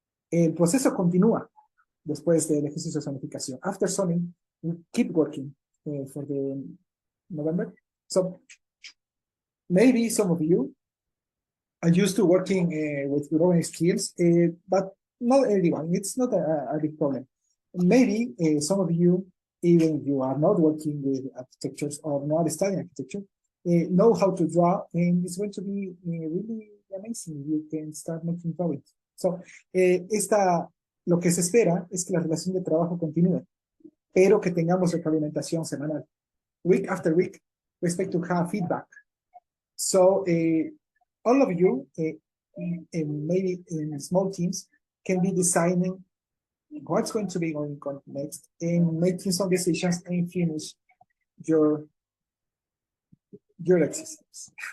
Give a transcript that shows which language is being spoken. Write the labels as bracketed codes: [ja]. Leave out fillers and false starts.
[es] El proceso continúa después del ejercicio de zonificación. [en] After zoning, we keep working for the November. So maybe some of you are used to working with drawing skills, but not everyone. It's not a big problem. Maybe some of you, even if you are not working with architectures or not studying architecture, know how to draw, and it's going to be really amazing. You can start making drawings. [es] So, lo que se espera es que la relación de trabajo continúe, pero que tengamos retroalimentación semanal. [en] Week after week, we expect to have feedback. So, all of you, maybe in small teams, can be designing what's going to be going on next and making some decisions and finish your existence.